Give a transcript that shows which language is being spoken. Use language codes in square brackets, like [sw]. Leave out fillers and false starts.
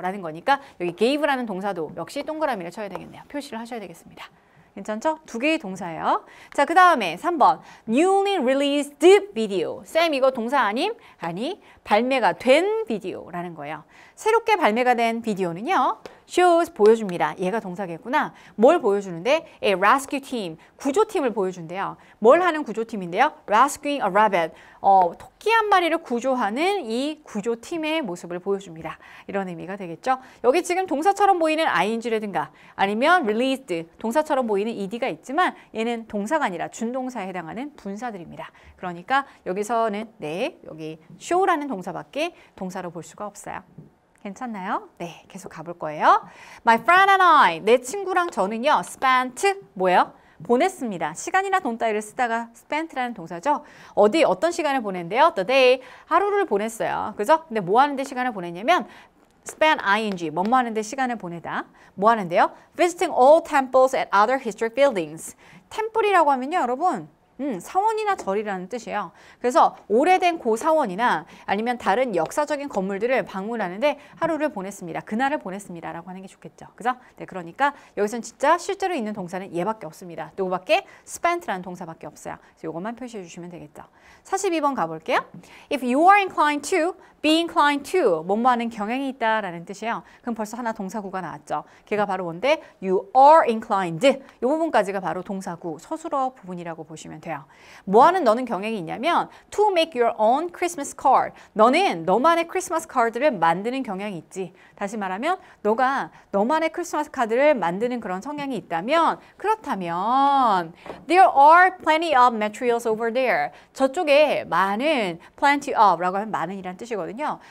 [ko] 라는 거니까 여기 gave라는 동사도 역시 동그라미를 쳐야 되겠네요. 표시를 하셔야 되겠습니다. 괜찮죠? 두 개의 동사예요. 자, 그 다음에 3번. [en] Newly released video. [ko] 쌤, 이거 동사 아님? 아니, 발매가 된 비디오라는 거예요. 새롭게 발매가 된 비디오는요. shows, 보여줍니다. 얘가 동사겠구나. 뭘 보여주는데? [en] A rescue team, [ko] 구조팀을 보여준대요. 뭘 하는 구조팀인데요? [en] Rescuing a rabbit, [ko] 토끼 한 마리를 구조하는 이 구조팀의 모습을 보여줍니다. 이런 의미가 되겠죠. 여기 지금 동사처럼 보이는 ing라든가 아니면 released, 동사처럼 보이는 ed가 있지만 얘는 동사가 아니라 준동사에 해당하는 분사들입니다. 그러니까 여기서는 여기 show라는 동사밖에 동사로 볼 수가 없어요. 괜찮나요? 네, 계속 가볼 거예요. [en] My friend and I, [ko] 내 친구랑 저는요, spent, 뭐예요? 보냈습니다. 시간이나 돈 따위를 쓰다가 spent라는 동사죠. 어떤 시간을 보낸대요? [en] The day, [ko] 하루를 보냈어요. 그죠? 근데 뭐 하는데 시간을 보냈냐면 spend ing, 뭐뭐 하는데 시간을 보내다. 뭐 하는데요? [en] Visiting all temples and other historic buildings. [ko] 템플이라고 하면요, 여러분. 사원이나 절이라는 뜻이에요. 그래서 오래된 고사원이나 아니면 다른 역사적인 건물들을 방문하는데 하루를 보냈습니다. 그날을 보냈습니다. 라고 하는 게 좋겠죠. 그죠? 네, 그러니까 여기서는 진짜 실제로 있는 동사는 얘밖에 없습니다. 누구밖에? spent라는 동사밖에 없어요. 그래서 이것만 표시해 주시면 되겠죠. 42번 가볼게요. [en] If you are inclined to, [ko] be inclined to, 뭐뭐 하는 경향이 있다라는 뜻이에요. 그럼 벌써 하나 동사구가 나왔죠. 걔가 바로 뭔데? [en] You are inclined. [ko] 이 부분까지가 바로 동사구, 서술어 부분이라고 보시면 돼요. 뭐 하는 너는 경향이 있냐면 [en] to make your own Christmas card. [ko] 너는 너만의 크리스마스 카드를 만드는 경향이 있지. 다시 말하면 너가 너만의 크리스마스 카드를 만드는 그런 성향이 있다면 그렇다면 [en] there are plenty of materials over there. [ko] 저쪽에 많은 [en] plenty of [ko] 라고 하면 많은이란 뜻이거든요.